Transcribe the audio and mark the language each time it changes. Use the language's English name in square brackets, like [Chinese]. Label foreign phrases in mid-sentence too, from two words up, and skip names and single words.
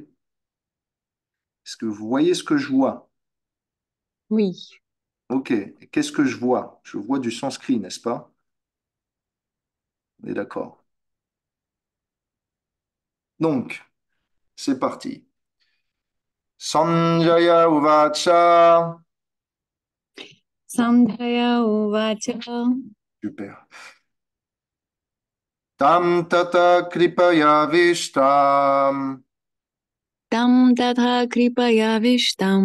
[French] Est-ce que vous voyez ce que je vois? Oui. Ok. Et qu'est-ce que je vois? Je vois du sanskrit, n'est-ce pas? On est d'accord. Donc, c'est parti. [Sanskrit] Sanjaya Uvacha. Sandhya uvacha Super. Tam tata kripaya tam tatha kripaya vishtam